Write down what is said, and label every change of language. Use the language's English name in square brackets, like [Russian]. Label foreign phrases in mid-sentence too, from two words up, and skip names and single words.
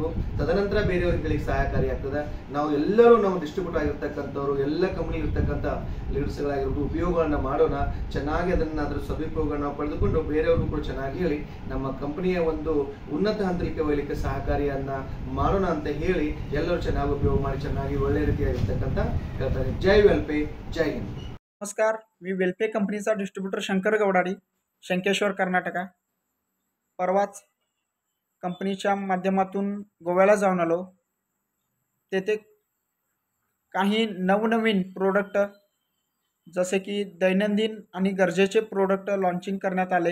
[Kannada] ತದನಂತರ ಬೇರೆಯವರಿಗೆ ಸಹಾಯಕಾರಿಯಾಗ್ತದೆ. ನಾವು ಎಲ್ಲರೂ ನಾವು ಡಿಸ್ಟ್ರಿಬ್ಯೂಟ್ ಆಗಿರ್ತಕ್ಕಂಥವ್ರು ಎಲ್ಲ ಕಂಪನಿ ಇರ್ತಕ್ಕಂಥ ಲೀಡರ್ಸ್ಗಳಾಗಿರ್ಬೋದು ಉಪಯೋಗಗಳನ್ನ ಮಾಡೋಣ. ಚೆನ್ನಾಗಿ ಅದರ ಸದುಪಯೋಗಗಳನ್ನ ಪಡೆದುಕೊಂಡು ಬೇರೆಯವ್ರಿಗೂ ಕೂಡ ಚೆನ್ನಾಗಿ ಹೇಳಿ ನಮ್ಮ ಕಂಪನಿಯ ಒಂದು ಉನ್ನತ ಹಂತಕ್ಕೆ ಒಯ್ಯಲಿಕ್ಕೆ ಸಹಕಾರಿಯನ್ನ ಮಾಡೋಣ ಅಂತ ಹೇಳಿ ಎಲ್ಲರೂ ಚೆನ್ನಾಗಿ ಉಪಯೋಗ ಮಾಡಿ ಚೆನ್ನಾಗಿ ಒಳ್ಳೆ ರೀತಿಯಾಗಿರ್ತಕ್ಕಂಥ ಹೇಳ್ತಾರೆ. [Marathi] जय वेलपे, जय हिंद. नमस्कार, मी वेलपे कंपनीचा डिस्ट्रीब्युटर शंकर गवडाडी, शंकेश्वर, कर्नाटका. परवाच कंपनीच्या माध्यमातून गोव्याला जाऊन आलो. तेथे काही नवनवीन प्रोडक्ट जसे की दैनंदिन आणि गरजेचे प्रोडक्ट लॉन्चिंग करण्यात आले.